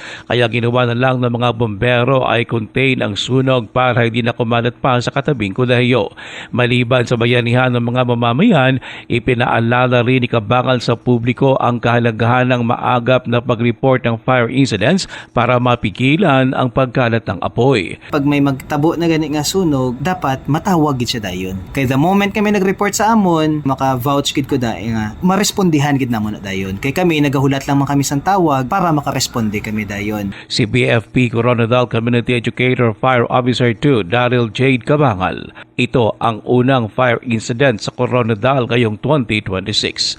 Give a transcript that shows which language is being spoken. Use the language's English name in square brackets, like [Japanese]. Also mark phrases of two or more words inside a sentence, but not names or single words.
[Filipino] Kaya ginawa na lang ng mga bombero ay contain ang sunog para hindi na kumalat pa sa katabing kolehiyo. Maliban sa bayanihan ng mga mamamayan, ipinaalala rin ni Cabangal sa publiko ang kahalagahan ng maagap na pag-report ng fire incidents para mapigilan ang pagkalat ng apoy. [Hiligaynon] Pag may magtabo na gani nga sunog, dapat matawag gid siya dayon. Kay [English] the moment [Hiligaynon] kami nag-report sa amon, maka-vouch gid ko dahi nga marespondihan gid namon na dayon. Kay kami nagahulat lang man kami sang tawag para makaresponde kami dayon. [Filipino] Si BFP Coronadal Community Educator Fire Officer 2 Daryl Jade Cabangal. Ito ang unang fire incident sa Coronadal ngayong 2026.